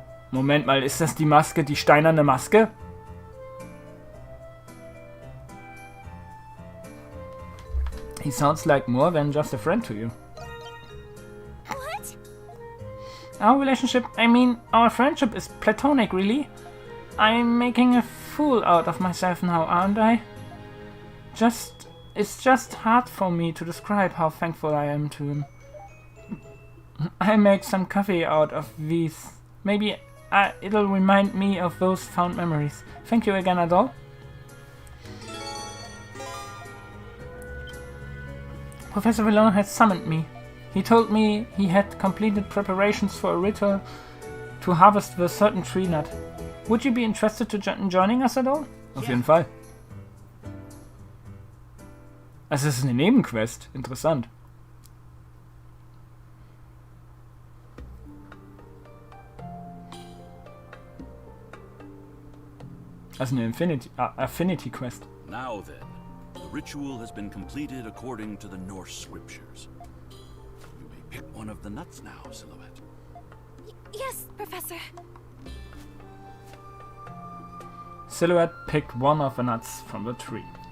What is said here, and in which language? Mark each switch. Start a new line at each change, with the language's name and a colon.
German: Moment mal, ist das die Maske, die steinerne Maske?
English: He sounds like more than just a friend to you. What? Our relationship, I mean, our friendship is platonic, really. I'm making a fool out of myself now, aren't I? It's just hard for me to describe how thankful I am to him. I make some coffee out of these. Maybe it'll remind me of those fond memories. Thank you again, Adol. Professor Villon has summoned me. He told me he had completed preparations for a ritual to harvest the certain tree nut. Would you be interested in joining us at all?
German: Auf jeden Fall. Also es ist eine Nebenquest. Interessant. Also eine Affinity Quest.
English: Now then, the ritual has been completed according to the Norse scriptures. You may pick one of the nuts now, Silhouette. Yes, Professor. Silhouette picked one of the nuts from the tree.